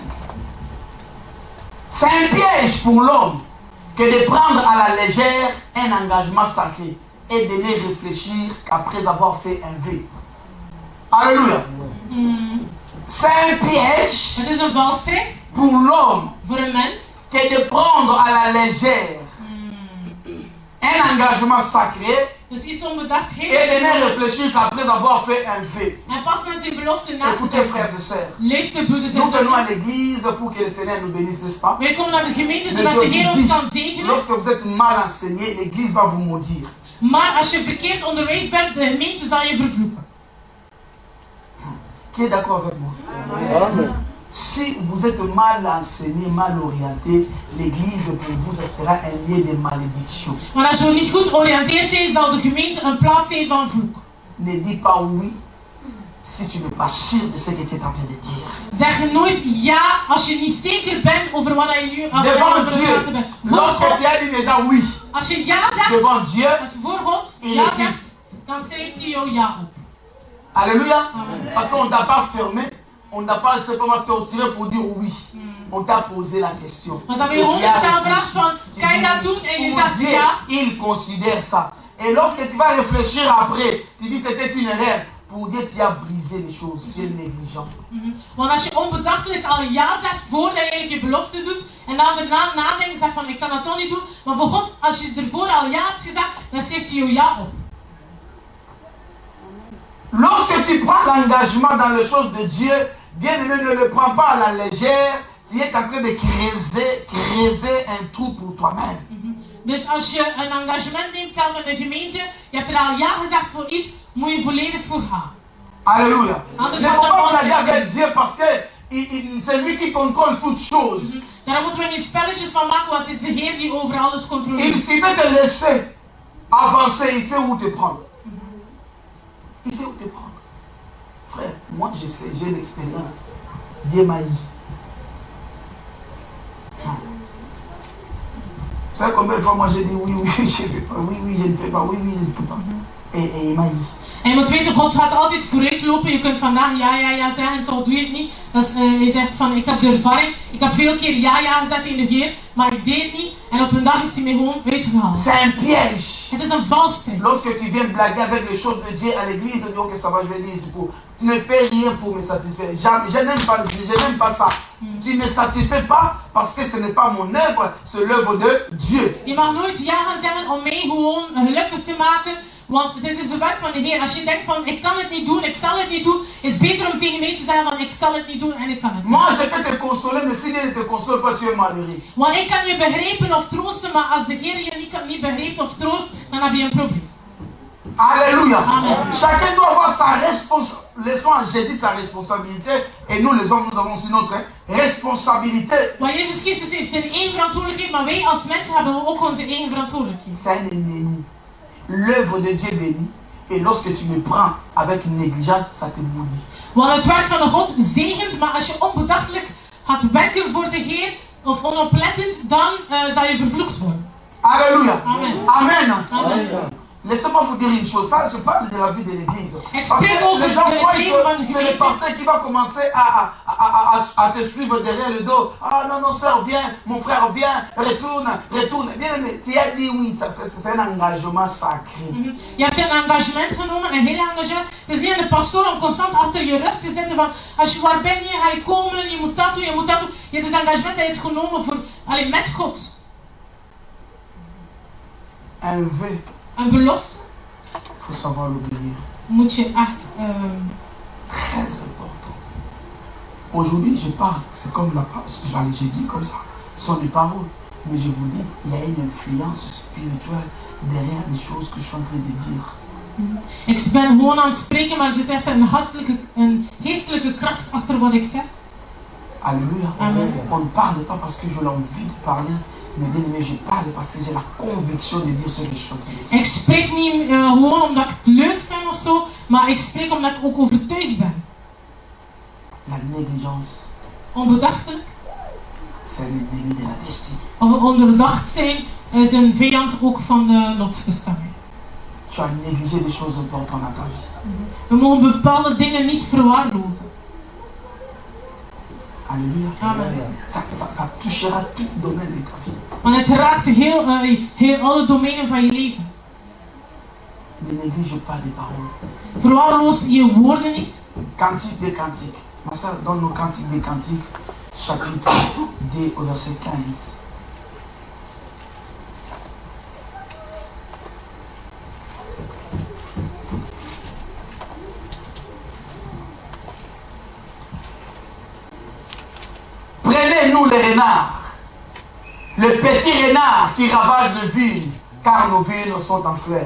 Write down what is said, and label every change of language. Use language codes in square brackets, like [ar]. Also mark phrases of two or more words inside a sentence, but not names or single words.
[fr] C'est un piège pour l'homme que de prendre à la légère un engagement sacré et de ne réfléchir qu'après avoir fait un vœu. Alléluia. C'est un piège pour l'homme que de prendre à la légère un engagement sacré [nl] dus iets onbedacht [fr] et de ne réfléchir qu'après avoir fait un vœu. [nl] En pas naar zijn belofte na te [fr] Écoutez, frères et sœurs, [nl] luister, broeders en [fr] nous venons à [nl] zussen. [fr] l'église pour que le Seigneur nous bénisse, n'est-ce pas? [nl] Wij komen naar de gemeente [fr] Mais [nl] zodat [fr] je [nl] de Heer [fr] vous [nl] ons [fr] dis, [nl] kan zegenen. [fr] lorsque vous êtes mal enseigné, l'église va vous maudire. [nl] Maar als je verkeerd onderwijs bent, de gemeente zal je vervloeken. [fr] Qui est d'accord avec moi? Amen. Si vous êtes mal enseigné, mal orienté, l'église pour vous, ça sera un lieu de malédiction. [nl] Maar als je niet goed georiënteerd bent, zal de gemeente een plaats zijn van vloek. [fr] Ne dis pas oui si tu n'es pas sûr de ce que tu es en train de dire. [nl] Zeg nooit ja als je niet zeker bent over wat je nu aan [fr] Devant Dieu, [nl] bent. [fr] lorsque tu as dit déjà oui, [nl] als je ja zegt, [fr] devant Dieu, [nl] als je voor God ja zegt, dan schrijft hij jou ja op. [fr] Alléluia. Parce qu'on ne t'a pas fermé, on ne t'a pas simplement torturé pour dire oui. On t'a posé la question. [nl] Maar ze hebben je honderdstaal gevraagd van, kan je dat doen? En je zegt ja. [fr] Il considère ça. Et lorsque tu vas réfléchir après, tu dis c'était une erreur. Pour dire tu as brisé les choses, tu es négligent. [nl] Want als je onbedachtelijk al ja zegt voordat je eigenlijk je belofte doet en dan daarna nadenkt en zegt van ik kan dat toch niet doen, maar voor God, als je ervoor al ja hebt gezegd, dan schrijft hij jou ja op. [fr] Lorsque tu prends l'engagement dans les choses de Dieu, bien aimé, ne le prends pas à la légère. Tu es en train de creuser un trou pour toi-même. [nl] Dus als je een engagement neemt, zelf in de gemeente, je hebt er al ja gezegd voor iets, moet je volledig voor gaan. [fr] Alléluia. [nl] Anders [fr] ne [nl] gaat [fr] faut [nl] dat [fr] pas blaguer [nl] vast [fr] avec Dieu parce que c'est lui qui contrôle toutes choses. [nl] Daar moeten we geen spelletjes van maken, want het is de Heer die over alles controleert. [fr] Il veut te laisser avancer, il sait où te prendre. Il sait où te prendre. Frère, moi je sais, j'ai l'expérience. Dieu m'a eu. Vous savez combien de fois moi j'ai dit oui, je ne fais pas, oui, je ne fais pas, oui, je ne fais pas. Et il m'a eu. [nl] En je moet weten, God gaat altijd vooruit lopen. Je kunt vandaag ja zeggen, toch doe je het niet. Dus, hij zegt van, ik heb de ervaring. Ik heb veel keer ja gezet in de Heer, maar ik deed het niet. En op een dag heeft hij mij gewoon uitgehaald. [fr] C'est un piège. [nl] Het is een valstrik. [fr] Lorsque tu viens blaguer avec les choses de Dieu à l'église, tu dis ok, ça va, je vais dire c'est pour. Tu ne fais rien pour me satisfaire. Je n'aime pas ça. Tu ne me satisfais pas parce que ce n'est pas mon œuvre, c'est l'œuvre de Dieu. [nl] Je mag nooit ja gaan zeggen om mij gewoon gelukkig te maken. Want dit is de werk van de Heer. Als je denkt van ik kan het niet doen, ik zal het niet doen, is het beter om tegen mij te zeggen van ik zal het niet doen en ik kan het niet. [fr] Moi je peux te consoler, mais si Dieu ne te console pas, tu es malheureux. [nl] Want ik kan je begrijpen of troosten, maar als de Heer je niet begrijpt of troost, dan heb je een probleem. [fr] Alléluia. Amen. Chacun doit avoir sa responsabilité. Laissons à Jésus sa responsabilité. Et nous les hommes, nous avons aussi notre responsabilité. [nl] Want Jezus Christus heeft zijn eigen verantwoordelijkheid, maar wij als mensen hebben ook onze eigen verantwoordelijkheid. [fr] C'est un ennemi. L'œuvre de Dieu bénit. Et lorsque tu me prends avec négligence, ça te maudit. [nl] Want het werk van de God zegent, maar als je onbedachtelijk gaat werken voor de Heer, of onoplettend, dan zal je vervloekt worden. [fr] Alléluia. Amen. Amen. Amen. Laissez-moi vous dire une chose, ça je parle de la vie de l'église. Parce [nl] spreek [fr] que [nl] over [fr] les gens [nl] de [fr] croient [nl] leven van de [fr] que c'est le [nl] gemeente. [fr] pasteur qui va commencer à te suivre derrière le dos. Ah non, non, sœur, viens, mon frère, viens, retourne, retourne. Bien aimé, tu as dit oui, c'est un engagement sacré. [nl] Je hebt een engagement genomen, een heel engagement. Het is niet aan de pastoor om constant achter je rug te zitten van als je waar ben je, ga je komen, je moet dat doen, je moet dat doen. Je hebt het engagement dat je hebt genomen voor, alleen met God. [fr] Un vœu, [nl] Een belofte [fr] il faut savoir l'obéir. [nl] moet je echt... [fr] Très important. Aujourd'hui, je parle, c'est comme la parole, j'ai dit comme ça, ce sont des paroles. Mais je vous dis, il y a une influence spirituelle derrière les choses que je suis en train de dire. [nl] Ik ben gewoon aan het spreken, maar er zit echt een geestelijke kracht achter wat ik zeg. [fr] Alléluia. Amen. On ne parle pas parce que j'ai l'envie de parler, mais bien aimé, je parle parce que j'ai la conviction de dire ce que je suis en train de dire. [nl] Ik spreek niet gewoon omdat ik het leuk vind of zo, maar ik spreek omdat ik ook overtuigd ben. [fr] La négligence, [nl] Onbedachtelijk [fr] c'est l'ennemi de la destinée. [nl] of ondoordacht zijn is een vijand ook van de lotsbestemming. [fr] Tu as négligé des choses importantes dans ta vie. [nl] We mogen bepaalde dingen niet verwaarlozen. [fr] Alléluia. Amen. Ça touchera tout domaine de ta vie. [nl] Want het raakt heel alle domeinen van je leven. [fr] Ne néglige pas les paroles. [nl] Verwaarloos je woorden niet. [fr] Cantique des cantiques. Ma soeur, donne-nous Cantique des cantiques, chapitre 2 au verset 15. Prenez-nous les renards, le petit renard qui ravage les vignes, car nos vignes sont en fleurs.